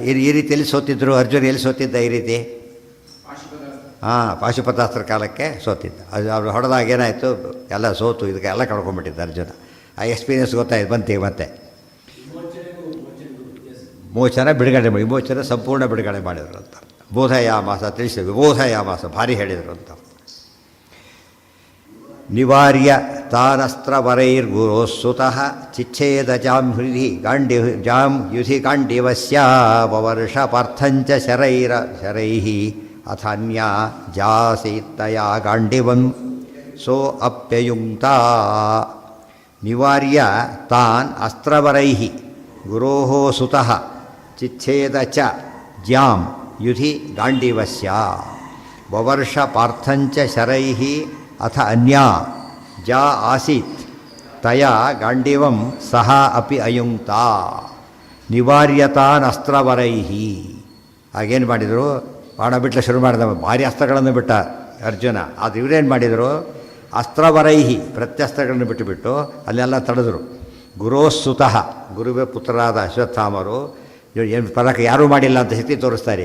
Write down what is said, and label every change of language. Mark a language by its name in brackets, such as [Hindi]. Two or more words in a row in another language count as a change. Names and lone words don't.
[Kannada] ಈ ರೀತಿಯಲ್ಲಿ ಸೋತಿದ್ರು. ಅರ್ಜುನ ಎಲ್ಲಿ ಸೋತಿದ್ದ ಈ ರೀತಿ? ಪಾಶುಪತಾಸ್ತ್ರ ಕಾಲಕ್ಕೆ ಸೋತಿದ್ದ. ಅದು ಅವ್ರು ಹೊಡೆದಾಗ ಏನಾಯಿತು? ಎಲ್ಲ ಸೋತು ಇದಕ್ಕೆಲ್ಲ ಕಳ್ಕೊಂಡ್ಬಿಟ್ಟಿದ್ದ ಅರ್ಜುನ. ಆ ಎಕ್ಸ್ಪೀರಿಯನ್ಸ್ ಗೊತ್ತಾಯ್ತು ಬಂತೀಗ. ಮತ್ತೆ ಮೋಚನ ಬಿಡುಗಡೆ ಮಾಡಿ, ವಿಮೋಚನ ಸಂಪೂರ್ಣ ಬಿಡುಗಡೆ ಮಾಡಿದರು ಅಂತ. ಬೋಧಯಾಮಾಸ ತಿಳಿಸಿ, ವಿಬೋಧಯಾಮಾಸ ಭಾರಿ ಹೇಳಿದರು ಅಂತ. [Sanskrit] ನಿವಾರ್ಯ ತಾನಸ್ತ್ರವರೈರ್ಗುರೋಸ್ಸುತಃ ಚಿಚ್ಛೇದ ಜಾಂ ಯುಧಿ ಗಾಂಡಿವಸ್ಯ ವವರ್ಷ ಪಾರ್ಥಂಚ ಶರೈಃ ಅಥಾನ್ಯ ಜಾಸೀತ್ತಯ ಗಾಂಡಿವಂ ಸೋ ಅಪ್ಯಯುಂಕ್ತಾ. ನಿವಾರ್ಯ ತಾನ್ ಅಸ್ತ್ರವರೈಃ ಗುರೋಃ ಸುತಃ ಚಿಚ್ಛೇದ ಚ ಜ್ಯಾಂ ಯುಧಿ ಗಾಂಡಿವಸ್ಯ ವವರ್ಷ ಪಾರ್ಥಂಚ ಶರೈಃ ಅಥ ಅನ್ಯಾ ಜಾ ಆಸೀತ್ ತಯಾ ಗಾಂಡಿವಂ ಸಹ ಅಪಿ ಅಯುಂಕ್ತಾ. ನಿವಾರ್ಯತಾನ್ ಅಸ್ತ್ರವರೈಹಿ. [Kannada] ಆಗೇನು ಮಾಡಿದರು? ಬಾಣ ಬಿಟ್ಲ ಶುರು ಮಾಡಿದ, ಭಾರಿ ಅಸ್ತ್ರಗಳನ್ನು ಬಿಟ್ಟ ಅರ್ಜುನ. ಅದು ಇವರೇನು ಮಾಡಿದರು? ಅಸ್ತ್ರವರೈಹಿ, ಪ್ರತ್ಯಸ್ತ್ರಗಳನ್ನು ಬಿಟ್ಟುಬಿಟ್ಟು ಅಲ್ಲೆಲ್ಲ ತಡೆದರು. ಗುರೋಸ್ಸುತಃ, ಗುರುವೇ ಪುತ್ರರಾದ ಅಶ್ವತ್ಥಾಮರು ಏನು ಪದಕ ಯಾರೂ ಮಾಡಿಲ್ಲ ಅಂತ ಶಕ್ತಿ ತೋರಿಸ್ತಾರೆ.